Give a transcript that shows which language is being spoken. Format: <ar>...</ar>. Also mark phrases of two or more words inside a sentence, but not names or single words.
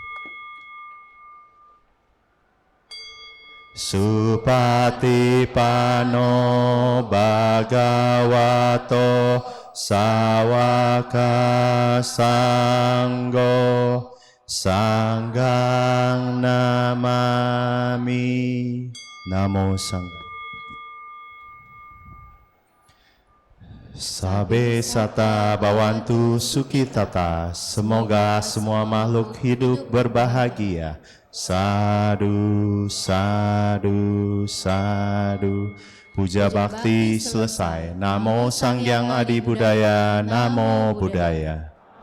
<pi>Supatipano Bhagavato Sawaka Sangho Sanghang Namami. Namo Sangha. Sabe sata bawantu sukitata.</pi> <id>Semoga semua makhluk hidup berbahagia.</id> <pi>Sadu, sadu, sadu.</pi> <id>Puja bakti selesai.</id> <pi>Namo Sang Hyang Adi Budaya. Namo Buddhaya.</pi>